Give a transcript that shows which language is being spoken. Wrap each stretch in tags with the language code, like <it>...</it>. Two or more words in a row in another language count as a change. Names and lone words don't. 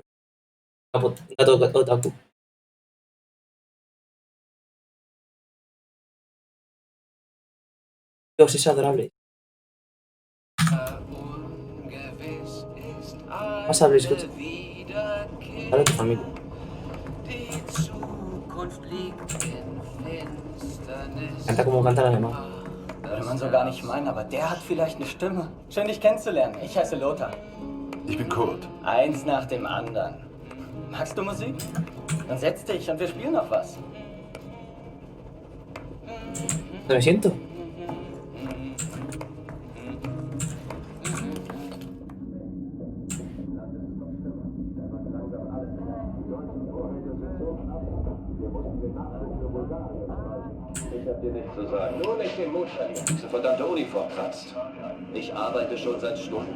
<es>Gato otaku. Dios, es adorable. Vas a abrir, escucha. Dale a tu familia. Canta como canta el alemán.</es> <de>Will man so gar nicht meinen, aber der hat vielleicht eine Stimme. Schön, dich kennenzulernen. Ich heiße Lothar. Ich bin Kurt. Eins nach dem anderen. Magst du Musik? Dann setz dich und wir spielen noch was.</de> <es>Me siento.</es> <de>Ich hab dir nichts zu sagen. Nur nicht den Mut verlieren. Diese verdammte Uniform kratzt. Ich arbeite schon seit Stunden.</de>